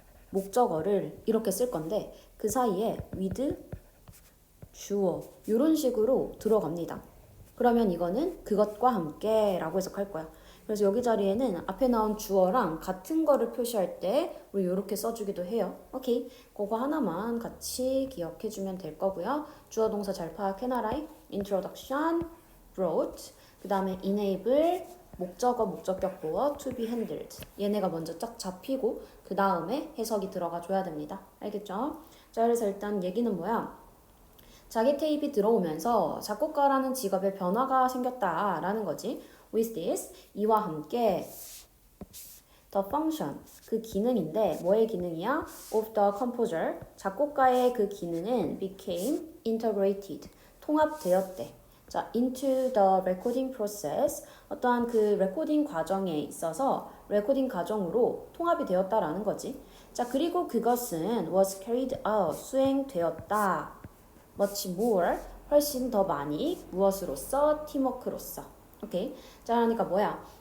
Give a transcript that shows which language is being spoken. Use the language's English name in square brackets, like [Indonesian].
[Korean] 목적어를 이렇게 쓸 건데 그 사이에 with, 주어 이런 식으로 들어갑니다. 그러면 이거는 그것과 함께 라고 해석할 거야. 그래서 여기 자리에는 앞에 나온 주어랑 같은 거를 표시할 때 우리 이렇게 써주기도 해요. 오케이. 그거 하나만 같이 기억해주면 될 거고요. 주어 동사 잘 파악해놔라. [English] introduction, brought, [Korean] 그 다음에 [English] enable, [Korean] 목적어, 목적격 보어, [English] to be handled. [Korean] 얘네가 먼저 쫙 잡히고 그 다음에 해석이 들어가 줘야 됩니다. 알겠죠? 자, 그래서 일단 얘기는 뭐야? 자기 테이프 들어오면서 작곡가라는 직업에 변화가 생겼다라는 거지. [English] With this, [Korean] 이와 함께 [English] the function, [Korean] 그 기능인데 뭐의 기능이야? [English] Of the composer, [Korean] 작곡가의 그 기능은 [English] became integrated, [Korean] 통합되었대. 자, [English] into the recording process, [Korean] 어떠한 그 레코딩 과정에 있어서 레코딩 과정으로 통합이 되었다라는 거지. 자, 그리고 그것은 [English] was carried out, [Korean] 수행되었다. [English] much more, [Korean] 훨씬 더 많이, 무엇으로써? 팀워크로서. 오케이. 자, 그러니까 뭐야?